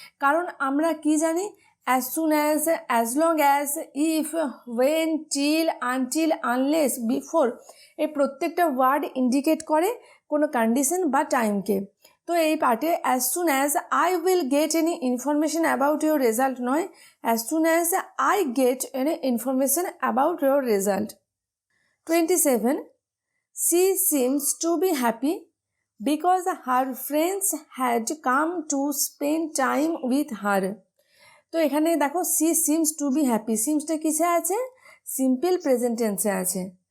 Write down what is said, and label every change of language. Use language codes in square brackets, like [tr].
[bn] কারণ আমরা কি জানি, as soon as long as, if, when, till, until, unless, before, এই প্রত্যেকটা ওয়ার্ড ইন্ডিকেট করে কোনো কন্ডিশন বা টাইমকে। তো এই পার্টে [en] as soon as I will get any information about your result [bn] নয়, [en] As soon as I get any information about your result. 27. She seems to be happy because her friends had come to spend time with her. [bn] তো এখানে দেখো [en] she seems to be happy, [bn] সিমসটা কিসে আছে, simple present টেন্সে আছে।